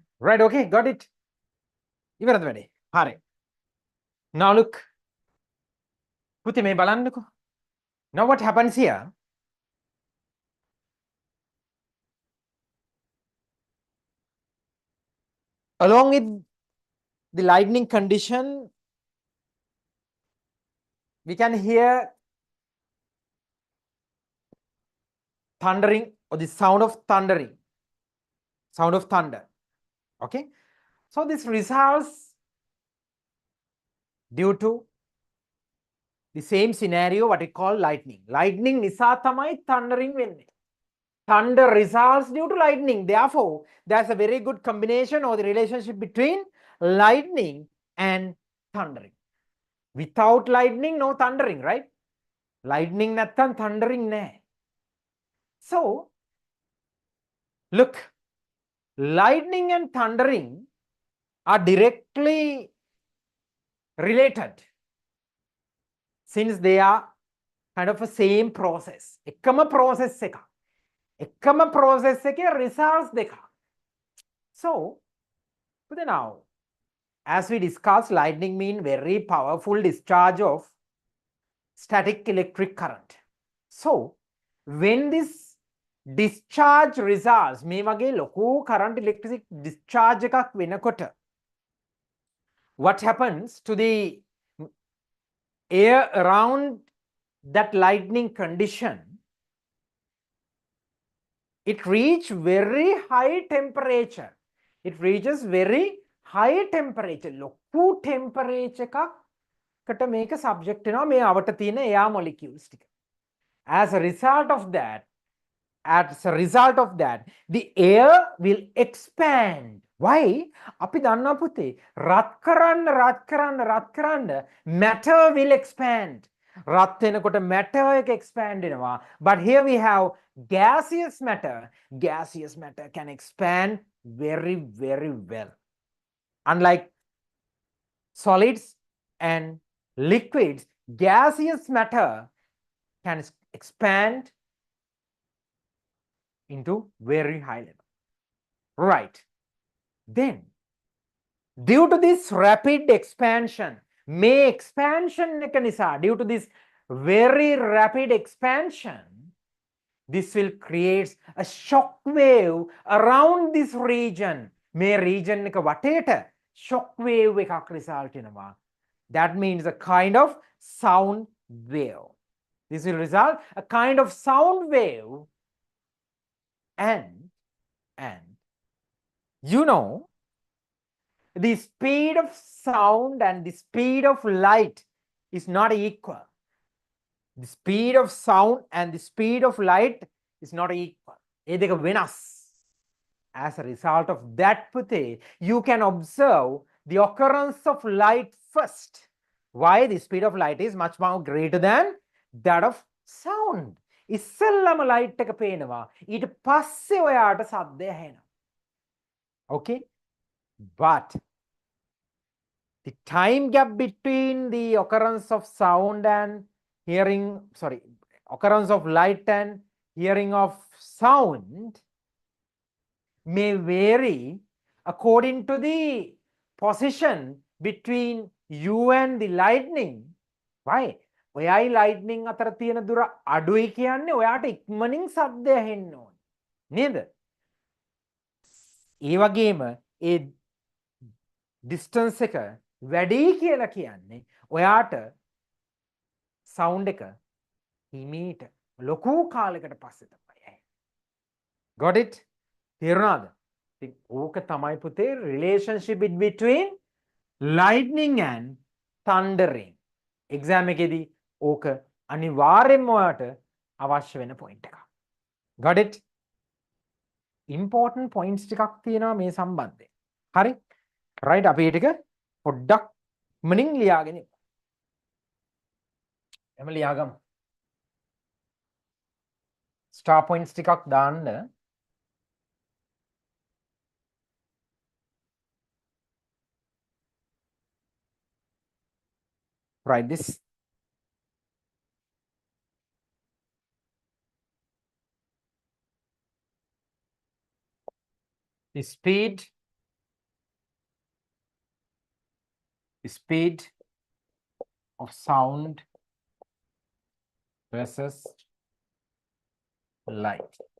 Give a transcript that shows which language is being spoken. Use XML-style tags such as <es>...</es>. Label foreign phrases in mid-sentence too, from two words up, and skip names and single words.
<en>Right, okay, got it.</en> <si>ඉවරද වැඩේ? හරි.</si> <en>Now look.</en> <si>පුතේ මේ බලන්නකෝ.</si> <en>Now what happens here? Along with the lightning condition, we can hear thundering or the sound of thundering, sound of thunder. Okay, so this results due to the same scenario what we call lightning.</en> <si>Lightning නිසා තමයි thundering වෙන්නේ.</si> <en>Thunder results due to lightning. Therefore, there's a very good combination or the relationship between lightning and thundering. Without lightning, no thundering, right?</en> <si>Lightning නැත්තම් thundering නැහැ.</si> <en>So, look, lightning and thundering are directly related since they are kind of a same process.</en> <si>එකම process එකක්. එකම process එකේ results දෙකක්.</si> <en>So, but now, as we discussed, lightning means very powerful discharge of static electric current. So, when this discharge results,</en> <si>මේ වගේ ලොකු</si> <en>current electric discharge</en> <si>එකක් වෙනකොට,</si> <en>what happens to the air around that lightning condition? It reaches very high temperature. It reaches very high temperature.</en> <si>ලොකු temperature එකකට මේක subject වෙනවා මේ අවට තියෙන</si> <en>air molecules</en> <si>ටික.</si> <en>as a result of that, the air will expand. Why?</en> <si>අපි දන්නවා පුතේ රත් කරන්න</si> <en>matter will expand.</en> <si>රත් වෙනකොට matter එක expand වෙනවා.</si> <en>But here we have gaseous matter. Gaseous matter can expand very, very well. Unlike solids and liquids, gaseous matter can expand into very high level. Right. Then, due to this rapid expansion, due to this very rapid expansion, this will create a shock wave around this region. මේ region එක වටේට shock wave එකක් result වෙනවා. That means a kind of sound wave. This will result a kind of sound wave, and you know, the speed of sound and the speed of light is not equal. The speed of sound and the speed of light is not equal.</en> <si>ඒ දෙක වෙනස්.</si> <en>As a result of that, පුතේ, you can observe the occurrence of light first. Why? The speed of light is much more greater than that of sound.</en> <si>ඉස්සෙල්ලම light එක පේනවා. ඊට පස්සේ ඔයාට ශබ්දය ඇහෙනවා.</si> <en>Okay? But the time gap between the occurrence of sound and occurrence of light and hearing of sound may vary according to the position between you and the lightning. Why?</en> <si>ඔයයි lightning අතර තියෙන දුර අඩුයි කියන්නේ ඔයාට ඉක්මනින් ශබ්දය ඇහෙන්න ඕනේ. නේද? ඒ වගේම ඒ distance එක වැඩි කියලා කියන්නේ ඔයාට sound එක හිමීට ලොකු කාලයකට පස්සේ තමයි ඇහෙන්නේ.</si> <en>Got it?</en> <si>තේරුණාද? ඉතින් ඕක තමයි පුතේ</si> <en>relationship between lightning and thundering.</en> <si>exam එකේදී ඕක අනිවාර්යෙන්ම ඔයාට අවශ්‍ය වෙන point එකක්.</si> <en>Got it? important points</en> <si>ටිකක් තියෙනවා මේ සම්බන්ධයෙන්. හරි? right, අපි ඒ ටික පොඩ්ඩක් මනින් ලියාගෙන ඉමු. එම ලියාගමු.</si> <en>star points</en> <si>ටිකක් දාන්න.</si> <en>Right, this the speed of sound versus light.</en>